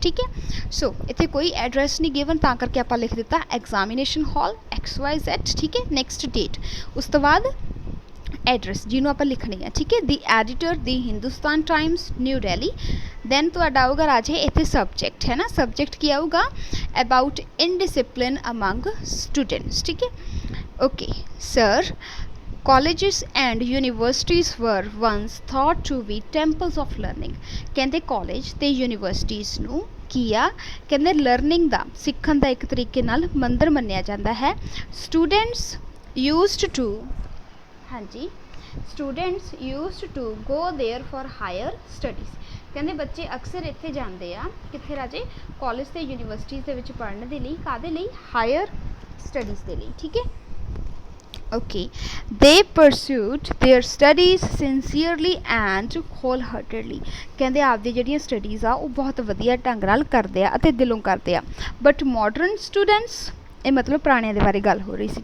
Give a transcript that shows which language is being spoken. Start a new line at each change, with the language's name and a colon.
Punjabi: ਠੀਕ ਹੈ, ਸੋ ਇੱਥੇ ਕੋਈ ਐਡਰੈਸ ਨਹੀਂ ਗਿਵਨ, ਤਾਂ ਕਰਕੇ ਆਪਾਂ ਲਿਖ ਦਿੱਤਾ ਐਗਜ਼ਾਮੀਨੇਸ਼ਨ ਹਾਲ XYZ। ਠੀਕ ਹੈ, ਨੈਕਸਟ ਡੇਟ, ਉਸ ਤੋਂ ਬਾਅਦ ਐਡਰੈਸ ਜਿਹਨੂੰ ਆਪਾਂ ਲਿਖਣੀ ਹੈ। ਠੀਕ ਹੈ, ਦੀ editor ਦੀ Hindustan Times new Delhi. Then ਤੁਹਾਡਾ ਆਊਗਾ ਰਾਜੇ ਇੱਥੇ ਸਬਜੈਕਟ ਹੈ ਨਾ, ਸਬਜੈਕਟ ਕੀ ਆਊਗਾ,
English: About indiscipline among students.
Punjabi: ਠੀਕ ਹੈ,
English: Okay sir, colleges and universities were once thought to be temples of learning।
Punjabi: ਕਹਿੰਦੇ ਕਾਲਜ ਤੇ ਯੂਨੀਵਰਸਿਟੀਜ਼ ਨੂੰ ਕੀ ਆ, ਕਹਿੰਦੇ ਲਰਨਿੰਗ ਦਾ, ਸਿੱਖਣ ਦਾ ਇੱਕ ਤਰੀਕੇ ਨਾਲ ਮੰਦਰ ਮੰਨਿਆ ਜਾਂਦਾ ਹੈ।
English: Students used to, ਹਾਂਜੀ, students used to go there for higher studies.
Punjabi: ਕਹਿੰਦੇ ਬੱਚੇ ਅਕਸਰ ਇੱਥੇ ਜਾਂਦੇ ਆ, ਕਿੱਥੇ ਰਾਜੇ, ਕਾਲਜ ਤੇ ਯੂਨੀਵਰਸਿਟੀਜ਼ ਦੇ ਵਿੱਚ ਪੜ੍ਹਨ ਦੇ ਲਈ, ਕਾਹਦੇ ਲਈ, ਹਾਇਰ ਸਟੱਡੀਜ਼ ਦੇ ਲਈ। ਠੀਕ ਹੈ,
English: okay, they pursued their studies sincerely and wholeheartedly।
Punjabi: ਕਹਿੰਦੇ ਆਪਦੀ ਜਿਹੜੀਆਂ ਸਟੱਡੀਜ਼ ਆ ਉਹ ਬਹੁਤ ਵਧੀਆ ਢੰਗ ਨਾਲ ਕਰਦੇ ਆ ਅਤੇ ਦਿਲੋਂ ਕਰਦੇ ਆ।
English: but modern students,
Punjabi: ਇਹ ਮਤਲਬ ਪੁਰਾਣਿਆਂ ਦੇ ਬਾਰੇ ਗੱਲ ਹੋ ਰਹੀ ਸੀ।